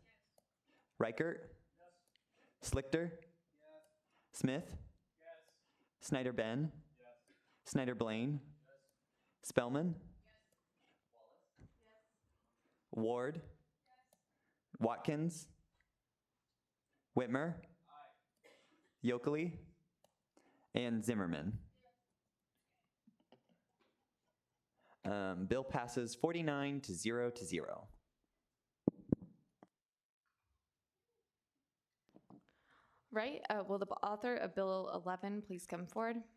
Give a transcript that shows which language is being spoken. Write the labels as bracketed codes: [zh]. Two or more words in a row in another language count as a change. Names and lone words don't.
[en] Reichert? Yes. Slichter? Yes. Smith? Yes. Snyder Ben? Yes. Snyder Blaine? Yes. Spellman? Ward? Yes. Watkins? Whitmer, Yokely, and Zimmerman. Bill passes 49 to 0 to 0. Right, will the author of Bill 11 please come forward?